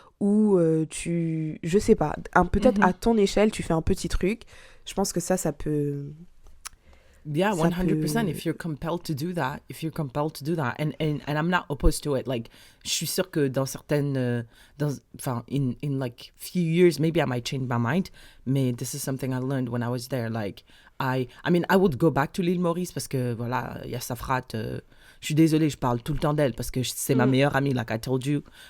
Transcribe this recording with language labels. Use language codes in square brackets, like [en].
[fr] Ou je sais pas, peut-être à ton échelle, tu fais un petit truc. Je pense que ça peut... [en] Yeah, 100%. If you're compelled to do that, and I'm not opposed to it. Like, [fr] je suis sûre que dans certaines, [en] in like few years, maybe I might change my mind. Mais this is something I learned when I was there. Like, I would go back to l'île Maurice [fr] parce que voilà, il y a Safrat. Je suis désolée, je parle tout le temps d'elle parce que c'est ma meilleure amie, [en] like I told you.